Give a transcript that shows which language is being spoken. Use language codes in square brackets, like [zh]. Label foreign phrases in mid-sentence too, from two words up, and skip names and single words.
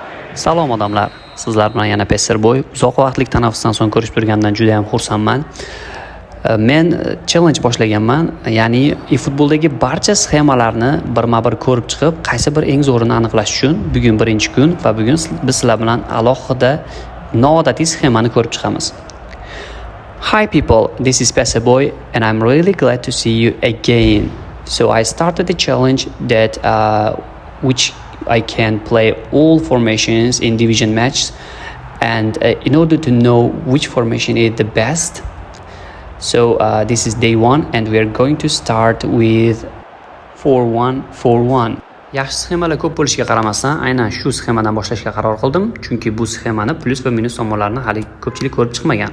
[uz] Salom odamlar, sizlar bilan yana Pesserboy. Uzoq vaqtlik tanaffusdan so'ng ko'rishib turganimdan juda ham xursandman. Men challenge boshlaganman, ya'ni eFootball'dagi barcha sxemalarni birma-bir ko'rib chiqib, qaysi bir eng zo'rini aniqlash uchun bugun birinchi kun va bugun biz sizlar bilan alohida noodatiy sxemani ko'rib chiqamiz. [en] Hi people, this is Pesserboy and I'm really glad to see you again. So I started the challenge that which I can play all formations in division matches, and in order to know which formation is the best, so this is day one and we are going to start with 4-1-4-1. [uz] Yaxshi sxemalar ko'p bo'lishiga qaramasdan aynan shu sxemadan boshlashga qaror qildim, chunki bu sxemani plus va minus tomonlarini hali ko'pchilik ko'rib chiqmagan.